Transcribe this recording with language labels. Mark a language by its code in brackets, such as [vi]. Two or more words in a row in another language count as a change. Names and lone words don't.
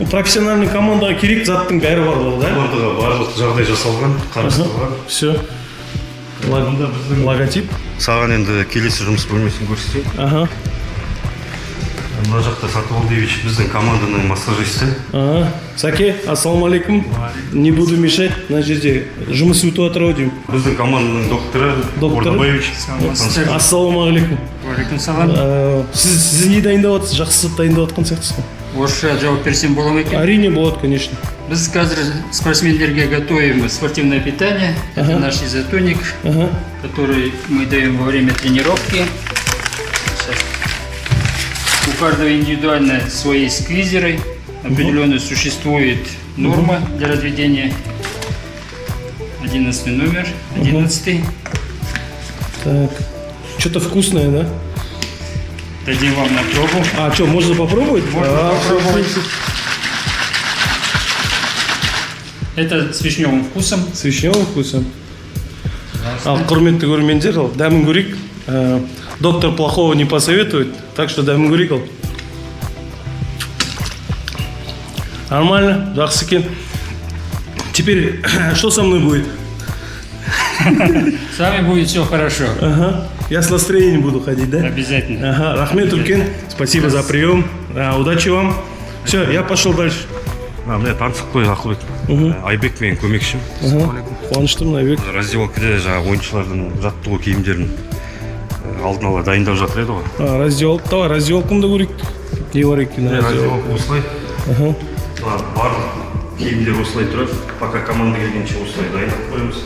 [kk] профессиональный командаға керек заттың бәрі бар ғой, да? Командаға барлық жағдай жасалған, қарастырылған. [ru] Все. Логотип. [kk] Саған енді келесі жұмыс бөлмесін көрсетейін. Ага. Мына жақта Сатыбалдиевич біздің команданың массажисті. Сәке, ассалаумағалейкум. [ru] Не буду мешать, [kk] мына жерде жұмыс өтіп жатыр ау деймін. Біздің команданың докторы Ордабаевич. Ассалаумағалейкум. Уағалейкумассалам. Сіз не дайындап жатсыз? Жақсы зат дайындап жатқан сияқтысыз. Орысша жауап берсем бола ма екен? Әрине болады, конечно. Біз қазір спортсмендерге [ru] готовим спортивное питание. Это наш изотоник, который мы даем во время тренировки. Сейчас. У каждого индивидуально свои сквизеры. Определенно существует норма для разведения. 11 номер, 11. Так. Что-то вкусное, да? Дадим вам на пробу. А что, можно попробовать? Можно попробовать. Это с вишневым вкусом. С вишневым вкусом. [kk] Құрметті көрермендер, дәмін көрейік. [ru] Доктор плохого не посоветует, так что [kk] дәмін көрейік. Нормально, жақсы екен. [ru] Теперь, что со мной будет? С вами будет все хорошо. Ага. Я с настроением буду ходить, да? Обязательно. Ага. [kk] Рахмет үлкен, [ru] спасибо за прием. Удачи вам. Все, я пошел дальше. [kk] Міне танысып қой Ақылбек. Айбек менің көмекшім. Қуаныштымын, Айбек. Раздевалкада жаңағы ойыншылардың жаттығу киімдерін алдын ала дайындап жатыр еді ғой. [ru] Раздевалка, давай [kk] раздевалканы да көрейік. Не бар екен Раздевалка осылай. Барлық киімдер осылай тұрады. [ru] Пока команда [kk] келгенше осылай дайындап қоямыз.